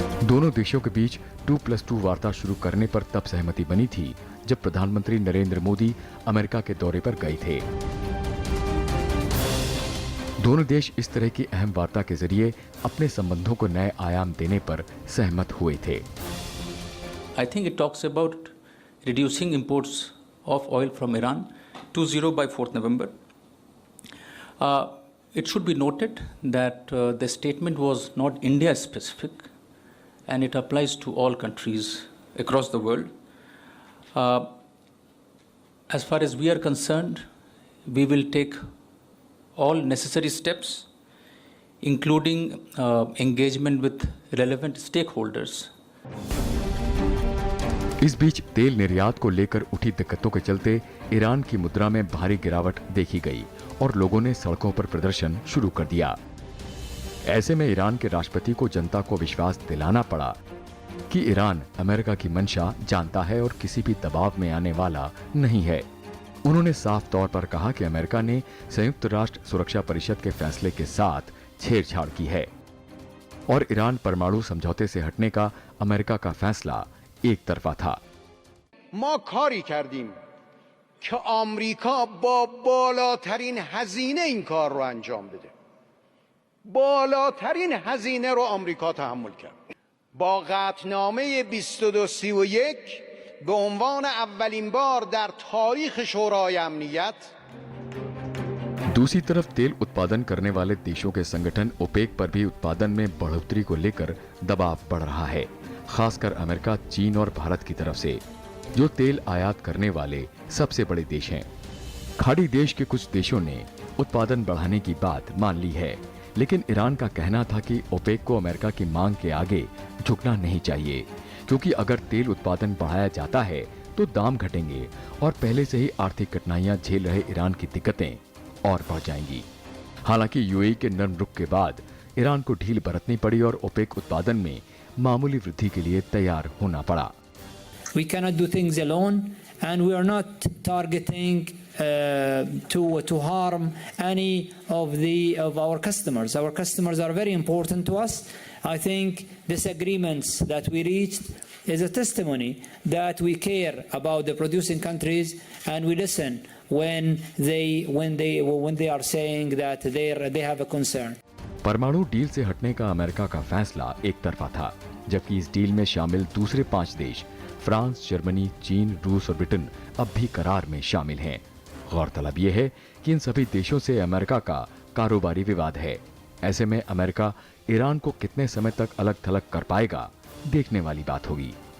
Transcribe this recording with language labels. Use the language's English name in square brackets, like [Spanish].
[Hindi] दोनों देशों के बीच 2+2 वार्ता शुरू करने पर तब सहमति बनी थी जब प्रधानमंत्री नरेंद्र मोदी अमेरिका के दौरे पर गए थे। दोनों देश इस तरह की अहम वार्ता के जरिए अपने संबंधों को नए आयाम देने पर सहमत हुए थे। [English] I think it talks about reducing imports of oil from Iran to zero by 4th November. It should be noted that the statement was not India specific and it applies to all countries across the world. As far as we are concerned, we will take all necessary steps, including engagement with relevant stakeholders. [Hindi] इस बीच तेल निर्यात को लेकर उठी दिक्कतों के चलते Iran की मुद्रा में भारी गिरावट देखी गई और लोगों ने सड़कों पर प्रदर्शन शुरू कर दिया। ऐसे में ईरान के राष्ट्रपति को जनता को विश्वास दिलाना पड़ा कि ईरान अमेरिका की मंशा जानता है और किसी भी दबाव में आने वाला नहीं है। उन्होंने साफ तौर पर कहा कि अमेरिका ने संयुक्त राष्ट्र सुरक्षा परिषद के फैसले के साथ छेड़छाड़ की है और ईरान परमाणु समझौते से हटने का अमेरिका का फैसला एक तरफा था। [Persian] ما کاری کردیم که آمریکا با بالاترین هزینه این کار رو انجام بده. بالاترین هزینه رو آمریکا تحمل کرد. با قطعنامه 2231 به عنوان اولین بار در تاریخ شورای امنیت [Hindi] दूसरी तरफ तेल उत्पादन करने वाले देशों के संगठन ओपेक पर भी उत्पादन में बढ़ोतरी को लेकर दबाव बढ़ रहा है, खासकर अमेरिका, चीन और भारत की तरफ से, जो तेल आयात करने वाले सबसे बड़े देश हैं। खाड़ी देश के कुछ देशों ने उत्पादन बढ़ाने की बात मान ली है, लेकिन ईरान का कहना था कि ओपेक को अमेरिका की मांग के आगे झुकना नहीं चाहिए, क्योंकि अगर तेल उत्पादन बढ़ाया जाता है तो दाम घटेंगे और पहले से ही आर्थिक कठिनाइयां झेल रहे ईरान की दिक्कतें और बढ़ जाएंगी। हालांकि यूएई के नरम रुख के बाद ईरान को ढील बरतनी पड़ी और ओपेक उत्पादन में मामूली वृद्धि के लिए तैयार होना पड़ा। [English] We cannot do things alone and we are not targeting to harm any of our customers. Our customers are very important to us. I think this agreements that we reached is a testimony that we care about the producing countries and we listen when they are saying that they have a concern. [Hindi] परमाणु deal से हटने का America का फैसला एक तरफा था, जबकि इस डील में शामिल दूसरे 5 देश फ्रांस, जर्मनी, चीन, रूस और ब्रिटेन अब भी करार में शामिल हैं। गौरतलब ये है कि इन सभी देशों से अमेरिका का कारोबारी विवाद है। ऐसे में अमेरिका ईरान को कितने समय तक अलग थलग कर पाएगा, देखने वाली बात होगी।